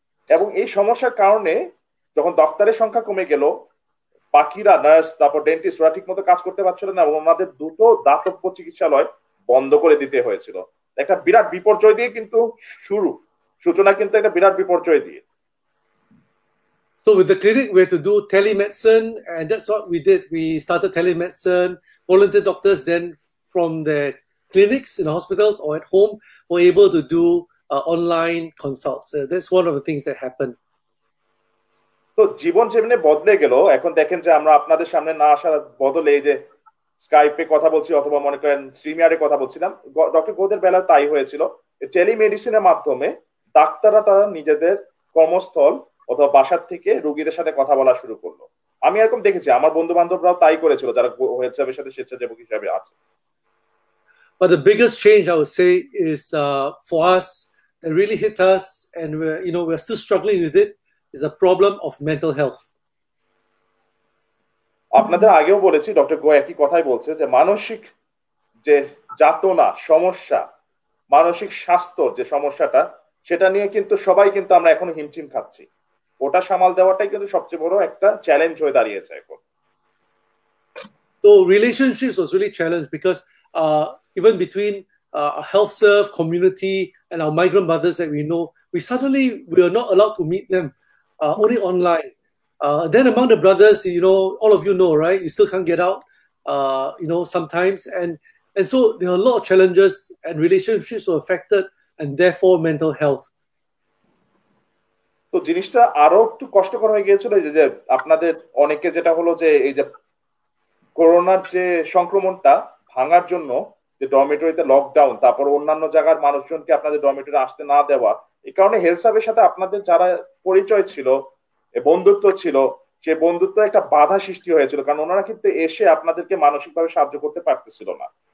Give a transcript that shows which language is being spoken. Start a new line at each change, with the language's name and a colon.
Bangla: এবং এই সমস্যার কারণে যখন ডাক্তারের সংখ্যা কমে গেল, বাকিরা নার্স তারপর ডেন্টিস্ট ওরা ঠিক মতো কাজ করতে পারছিল না, এবং ওনাদের 2টো দাতব্য চিকিৎসালয় বন্ধ করে দিতে হয়েছিল। একটা বিরাট বিপর্যয় দিয়ে কিন্তু সূচনা কিন্তু একটা বিরাট বিপর্যয় দিয়ে।
English: So with the clinic, we had to do telemedicine, and that's what we did. We started telemedicine. Volunteer doctors then from the clinics in the hospitals or at home were able to do online consults. That's one of the things that happened.
Bangla: তো জীবন যেমনি বদলে গেল, এখন দেখেন যে আমরা আপনাদের সামনে না আসার বদলে এই যে স্কাইপে কথা বলছি অথবা মনে করেন স্ট্রিমিয়ারে কথা বলছিলাম, ডক্টর গোদের বেলা তাই হয়েছিল। টেলিমেডিসিনের মাধ্যমে ডাক্তাররা তারা নিজেদের কর্মস্থল অথবা বাসার থেকে রোগীদের সাথে কথা বলা শুরু করলো। আমি এরকম দেখেছি, আমার বন্ধু বান্ধবরাও তাই করেছিল যারা হোয়াটসঅ্যাপের সাথে স্বেচ্ছাসেবক হিসাবে আছে।
English: But the biggest change I would say is for us that really hit us, and we're still struggling with it, is the problem of mental health.
Bangla: আপনাদের আগেও বলেছি, ডক্টর গো একই কথাই বলছে যে মানসিক যে যাতনা সমস্যা, মানসিক স্বাস্থ্যর যে সমস্যাটা, সেটা নিয়ে কিন্তু সবাই কিন্তু আমরা এখনো হিমশিম খাচ্ছি। ওটা সামাল দেওয়াটাই কিন্তু সবচেয়ে বড় একটা চ্যালেঞ্জ হয়ে দাঁড়িয়েছে এখন।
English: So relationships was really challenged because even between our health serve community and our migrant mothers that we know, we are not allowed to meet them, only online. Then among the brothers, all of you know, right? You still can't get out, sometimes, and so there are a lot of challenges, and relationships were affected, and therefore mental health.
Bangla: তো জিনিসটা আরো একটু কষ্টকর হয়ে গিয়েছিল যে আপনাদের অনেকে যেটা হলো যে এই যে করোনার যে সংক্রমণটা ভাঙার জন্য যে ডরমিটরিতে লকডাউন, তারপর অন্যান্য জায়গার মানুষজনকে আপনাদের ডরমিটরি আসতে না দেওয়া, এই কারণে হেলথ সার্ভের সাথে আপনাদের যারা পরিচয় ছিল, বন্ধুত্ব ছিল, সে বন্ধুত্ব একটা বাধা সৃষ্টি হয়েছিল, কারণ ওনারা কিন্তু এসে আপনাদেরকে মানসিকভাবে সাহায্য করতে পারতেছিল না।